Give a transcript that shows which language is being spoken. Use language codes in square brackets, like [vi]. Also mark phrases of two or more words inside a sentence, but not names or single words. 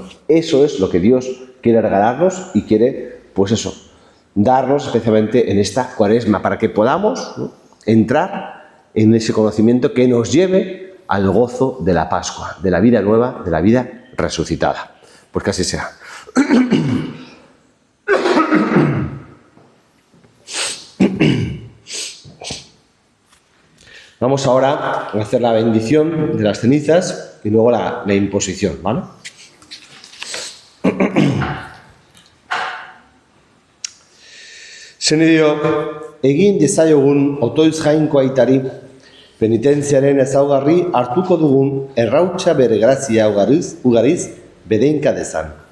[es] Eso es lo que Dios quiere regalarnos y quiere, pues eso, darnos especialmente en esta Cuaresma, para que podamos, ¿no?, entrar en ese conocimiento que nos lleve al gozo de la Pascua, de la vida nueva, de la vida resucitada. Pues que así sea. Vamos ahora a hacer la bendición de las cenizas y luego la imposición, ¿vale? [eu] Senideo, egin dezaiogun otoiz jainko aitari, penitentziaren ezaugarri hartuko dugun errautsa bere grazia ugariz bedeinka dezan.